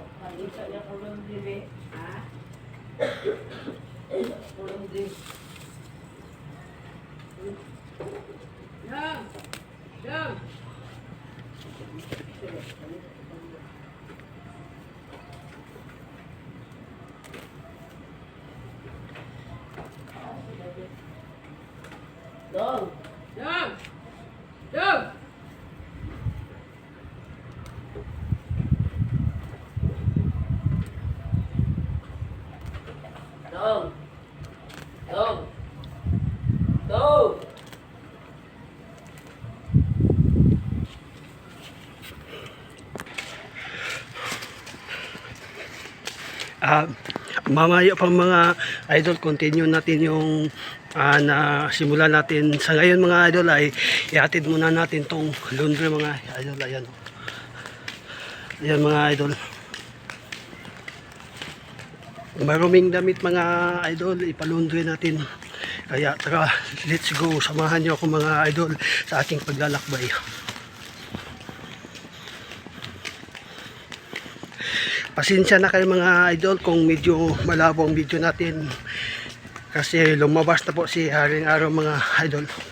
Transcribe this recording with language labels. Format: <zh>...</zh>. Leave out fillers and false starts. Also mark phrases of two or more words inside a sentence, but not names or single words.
<tl>Isa niya kulong dibe. Ha? Kulong dibe. Yang! Yang! Dong! Yang! Yang! Dong! Dong! Dong! Mamaya pang mga idol, continue natin yung na simula natin sa ngayon mga idol. Ay ihatid muna natin tong laundry mga idol. Ayan, ayan mga idol, maruming damit mga idol, ipalundry natin. Kaya tara,</tl> <en>let's go,</en> <tl>samahan nyo ako mga idol sa aking paglalakbay. Pasensya na kayo mga idol kung medyo malabo ang video natin, kasi lumabas na po si Haring Araw mga idol.</tl>